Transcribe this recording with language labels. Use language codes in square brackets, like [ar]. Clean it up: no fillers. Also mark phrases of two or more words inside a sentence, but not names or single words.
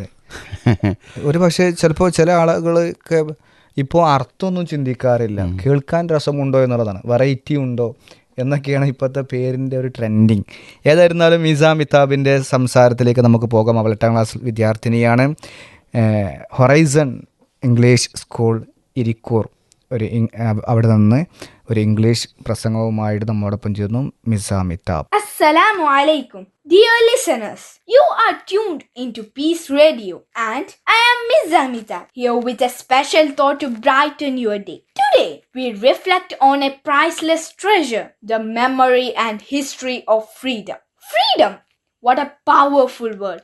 [ml] ഒരു പക്ഷേ ചിലപ്പോൾ ചില ആളുകൾക്ക് ഇപ്പോൾ അർത്ഥമൊന്നും ചിന്തിക്കാറില്ല, കേൾക്കാൻ രസമുണ്ടോ എന്നുള്ളതാണ്, വെറൈറ്റി ഉണ്ടോ എന്നൊക്കെയാണ് ഇപ്പോഴത്തെ പേരിൻ്റെ ഒരു ട്രെൻഡിങ്. ഏതായിരുന്നാലും മിസ മിതാബിൻ്റെ സംസാരത്തിലേക്ക് നമുക്ക് പോകാം. അവൾ 8ാം ക്ലാസ് വിദ്യാർത്ഥിനിയാണ്. ഹൊറൈസൺ ഇംഗ്ലീഷ് സ്കൂൾ ഇരിക്കൂർ അവിടെ നിന്ന് ഒരു ഇംഗ്ലീഷ് പ്രസംഗവുമായിട്ട് നമ്മോടൊപ്പം ചേർന്നു മിസ മിതാബ്. [ar] السلام عليكم. [en] Dear listeners, you are tuned into Peace Radio and I am Ms. Amita here with a special thought to brighten your day. Today, we reflect on a priceless treasure, the memory and history of freedom. Freedom! What a powerful word.